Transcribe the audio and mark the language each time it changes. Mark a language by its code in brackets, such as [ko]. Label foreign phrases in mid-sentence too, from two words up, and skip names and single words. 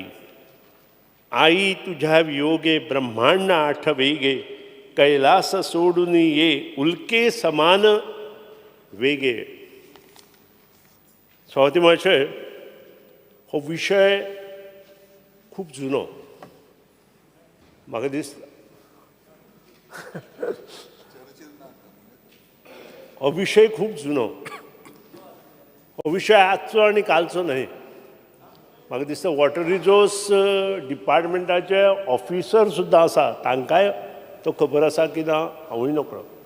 [mr] आई तुझ्या वियोगे ब्रह्मांड आठवेगे, कैलास सोडून ये उल्के समान वेगे. [kok] स्वाती महाशय, हो विषय खूप जुनो म्हाका दिसता. हो विषय खूप जुनो. हो विषय आजचो आणि कालचो न्हय. म्हाका दिसता [en] water resource departmentache [kok] ऑफिसर सुद्दां आसा तांकांय तो खबर आसा की ना हांवूय नकळो.